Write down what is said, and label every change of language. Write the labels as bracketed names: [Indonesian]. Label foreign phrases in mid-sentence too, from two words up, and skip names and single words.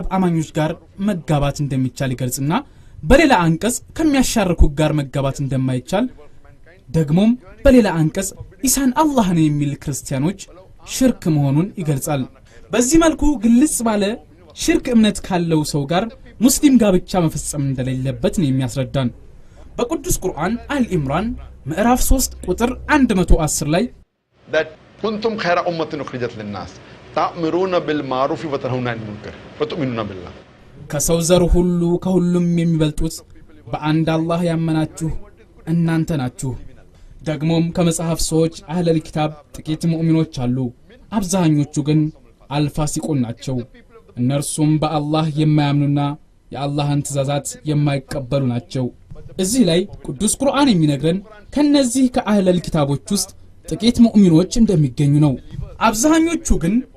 [Amharic] አማኞች ጋር መጋባት እንደሚቻል ይገልጽና በሌላ አንቀጽ ከሚያሻርኩ ጋር መጋባት እንደማይቻል ደግሞም በሌላ አንቀጽ ኢሳን አላህ ነው የሚል ክርስቲያኖች ሽርክ መሆኑን ይገልጻል። በዚህ መልኩ ግልጽ ባለ ሽርክ እምነት ካለው ሰው ጋር ሙስሊም ጋብቻ መፈጸም እንደሌለበት ነው የሚያስረዳን። በቅዱስ ቁርአን አልኢምራን ምዕራፍ 3 ቁጥር 110 ላይ [Arabic] that كنتم خير أمة أخرجت للناس تأمرون بالمعروف وتنهون عن المنكر وتؤمنون بالله [Amharic] ከሰው ዘር ሁሉ ከሁሉም የሚበልጡት በአንድ አላህ ያመናችሁ እናንተ ናችሁ። ደግሞም ከመጽሐፍ ሰዎች [Arabic] أهل الكتاب [Amharic] ጥቂት ሙእሚኖች አሉ አብዛኞቹ ግን አልፋሲቁን ናቸው። እነርሱም በአላህ የማያምኑና የአላህን ትእዛዛት የማይቀበሉ ናቸው። እዚህ ላይ ቅዱስ ቁርአን የሚነግረን ከነዚህ ከአህለል ኪታቦች ውስጥ ጥቂት ሙእሚኖች እንደሚገኙ ነው። አብዛኞቹ ግን